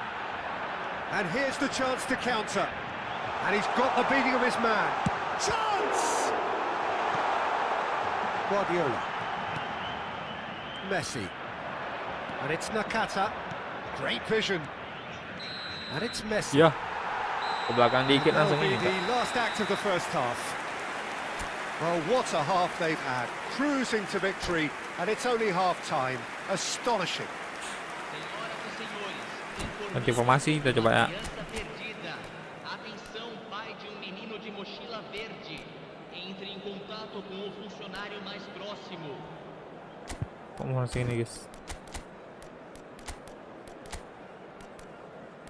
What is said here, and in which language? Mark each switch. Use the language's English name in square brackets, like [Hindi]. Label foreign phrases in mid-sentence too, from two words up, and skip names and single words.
[English] And here's the chance to counter. And he's got the beating of his man. Chance! Guardiola. Messi. And it's Nakata. Great vision. And it's Messi. [Indonesian] Ya. Ke belakang dikit [English] That'll [Indonesian] langsung [English] be [Indonesian] ini. [English] the last act of the first half. Well, what a half they've had. Cruising to victory, and it's only half-time. Astonishing. [Indonesian] Ganti formasi kita coba ya. [Portuguese] Atenção, pai de menino de mochila verde. Entre em contato com o funcionário mais próximo. [Indonesian] Formasi ini, guys.